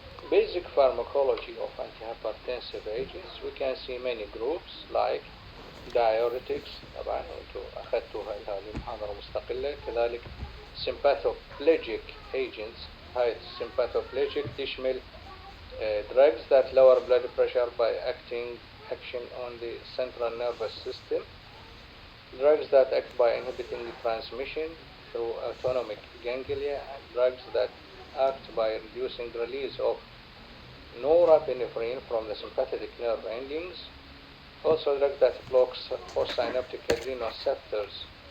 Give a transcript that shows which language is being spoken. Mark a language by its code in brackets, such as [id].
[en] Basic pharmacology of antihypertensive agents, we can see many groups like diuretics. [ar] طبعا انتوا اخذتوا هذه المحاضرة مستقلة. كذلك [en] sympathoplegic agents. هاي sympathoplegic [ar] تشمل [en] drugs that lower blood pressure by action on the central nervous system, drugs that act by inhibiting the transmission through autonomic ganglia, and drugs that act by reducing the release of norepinephrine from the sympathetic nerve endings, also drugs that blocks postsynaptic adrenoceptors.